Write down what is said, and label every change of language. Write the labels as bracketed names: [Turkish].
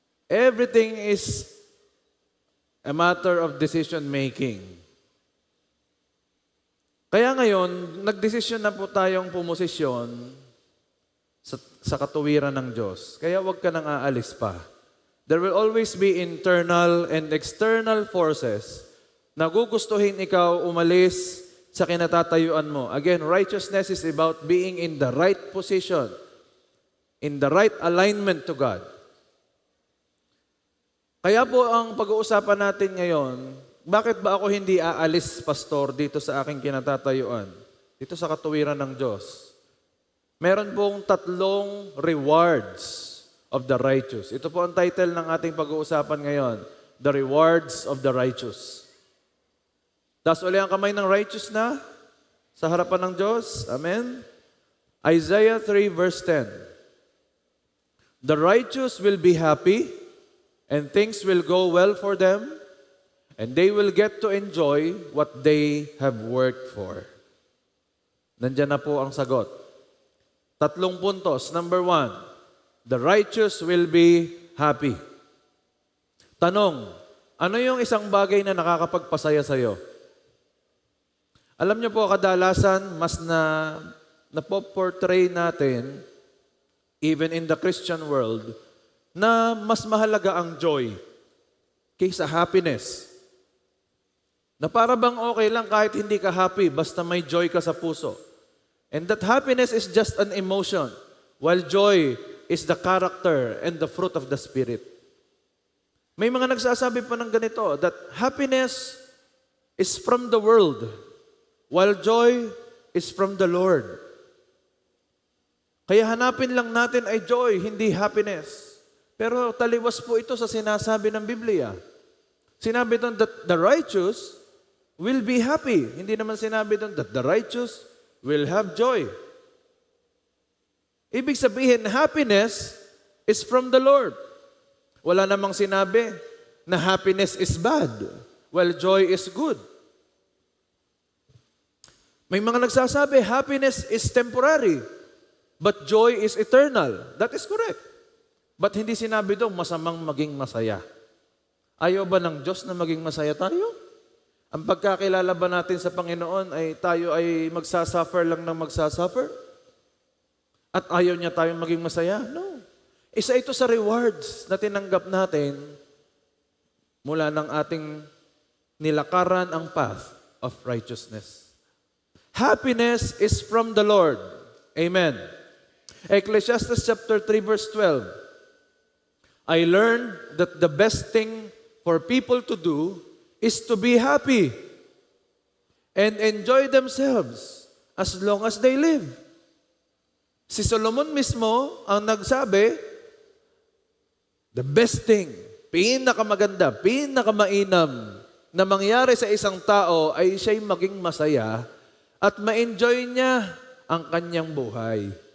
[English] Everything is a matter of decision making. [Filipino] Kaya ngayon, nagdesisyon na po tayong pumosisyon sa katuwiran ng Diyos. Kaya huwag ka nang aalis pa. [English] There will always be internal and external forces [Filipino] na gugustuhin ikaw umalis sa kinatatayuan mo. [English] Again, righteousness is about being in the right position, in the right alignment to God. [Filipino] Kaya po ang pag-uusapan natin ngayon, bakit ba ako hindi aalis, Pastor, dito sa aking kinatatayuan? Dito sa katuwiran ng Diyos. Meron pong [English] 3 rewards of the righteous. [Filipino] Ito po ang title ng ating pag-uusapan ngayon, [English] The Rewards of the Righteous. [Filipino] Taas uli ang kamay ng righteous na sa harapan ng Diyos. [English] Amen? Isaiah 3 verse 10. The righteous will be happy, and things will go well for them, and they will get to enjoy what they have worked for. [Filipino] Nandiyan na po ang sagot. 3 puntos. [English] Number 1, the righteous will be happy. [Filipino] Tanong, ano yung isang bagay na nakakapagpasaya sa'yo? Alam niyo po, kadalasan, mas na-portray natin, [English] even in the Christian world, [Filipino] na mas mahalaga ang joy kaysa happiness. Na para bang okay lang kahit hindi ka happy, basta may joy ka sa puso. [English] And that happiness is just an emotion, while joy is the character and the fruit of the Spirit. [Filipino] May mga nagsasabi pa ng ganito, [English] that happiness is from the world, while joy is from the Lord. [Filipino] Kaya hanapin lang natin ay joy, hindi happiness. Pero taliwas po ito sa sinasabi ng Biblia. Sinabi doon [English] that the righteous will be happy. [Filipino] Hindi naman sinabi doon [English] that the righteous will have joy. [Filipino] Ibig sabihin, [English] happiness is from the Lord. [Filipino] Wala namang sinabi na [English] happiness is bad, while joy is good. [Filipino] May mga nagsasabi, [English] happiness is temporary, but joy is eternal. That is correct. But [Filipino] hindi sinabi doon, masamang maging masaya. Ayaw ba ng Diyos na maging masaya tayo? Ang pagkakilala ba natin sa Panginoon ay tayo ay magsasuffer lang ng magsasuffer? At ayaw niya tayong maging masaya? No. Isa ito sa rewards na tinanggap natin mula ng ating nilakaran ang [English] path of righteousness. Happiness is from the Lord. Amen. Ecclesiastes chapter 3 verse 12. I learned that the best thing for people to do is to be happy and enjoy themselves as long as they live. [Filipino] Si Solomon mismo ang nagsabi, [English] the best thing, [Filipino] pinakamaganda, pinakamainam na mangyari sa isang tao ay siya'y maging masaya at ma-enjoy niya ang kanyang buhay.